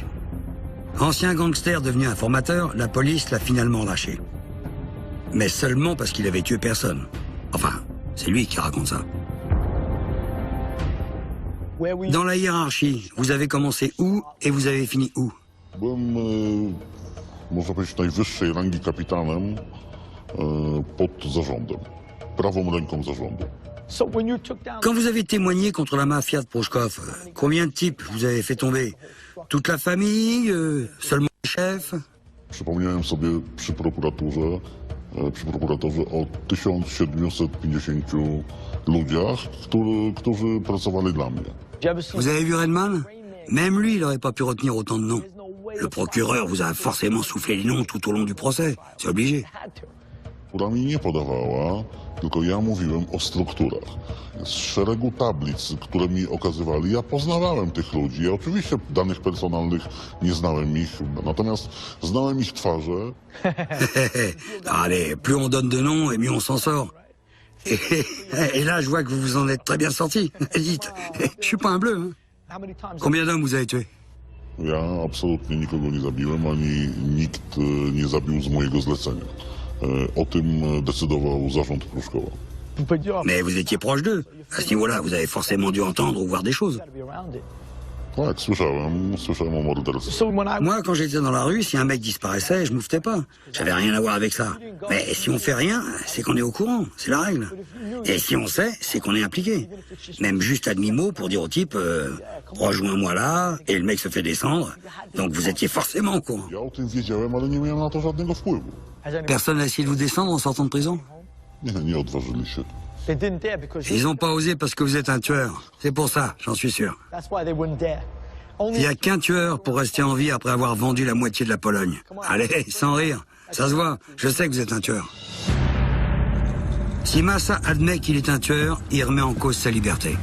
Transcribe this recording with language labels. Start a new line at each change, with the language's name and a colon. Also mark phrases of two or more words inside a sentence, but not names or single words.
French: Ancien gangster devenu informateur, la police l'a finalement lâché. Mais seulement parce qu'il avait tué personne. Enfin, c'est lui qui raconte ça. Dans la hiérarchie, vous avez commencé où et vous avez fini où?
Polish: Byłem, można powiedzieć, najwyższej rangi kapitanem pod zarządem, prawą ręką zarządu.
French: Quand vous avez témoigné contre la mafia de Pruszków, combien de types vous avez fait tomber? Toute la famille? Seulement les chefs?
Polish: Przypomniałem sobie przy prokuratorze o 1750 ludziach, którzy pracowali dla mnie.
French: Vous avez vu Redman? Même lui, il n'aurait pas pu retenir autant de noms. Le procureur vous a forcément soufflé les noms tout au long du procès. C'est obligé.
Polish: Która mi nie podawała, tylko ja mówiłem o strukturach. Z szeregu tablic, które mi okazywali, ja poznawałem tych ludzi. Ja oczywiście danych personalnych nie znałem ich, natomiast znałem ich twarze.
French: Allez, plus on donne de noms et mieux on s'en sort. Et là, je vois que vous vous en êtes très bien sorti. Dites, je suis pas un bleu. Hein. Combien d'hommes vous avez tués?
Polish: Ja absolutnie nikogo nie zabiłem, ani nikt nie zabił z mojego zlecenia. O tym decydował zarząd Pruszkowa.
French: Mais vous étiez proche d'eux. À ce niveau-là, vous avez forcément dû entendre ou voir des choses.
Polish: Tak, słyszałem o morderstwie.
French: Moi, quand j'étais dans la rue, si un mec disparaissait, je m'ouftais pas. J'avais rien à voir avec ça. Mais si on fait rien, c'est qu'on est au courant, c'est la règle. Et si on sait, c'est qu'on est impliqué. Même juste à demi-mot pour dire au type rejoins-moi là, et le mec se fait descendre. Donc vous étiez forcément au courant.
Polish: Ja o tym wiedziałem, ale nie miałem na to żadnego wpływu.
French: Personne n'a essayé de vous descendre en sortant de prison?
Polish: Nie odważyli się.
French: Ils n'ont pas osé parce que vous êtes un tueur. C'est pour ça, j'en suis sûr. Il n'y a qu'un tueur pour rester en vie après avoir vendu la moitié de la Pologne. Allez, sans rire. Ça se voit, je sais que vous êtes un tueur. Si Massa admet qu'il est un tueur, il remet en cause sa liberté.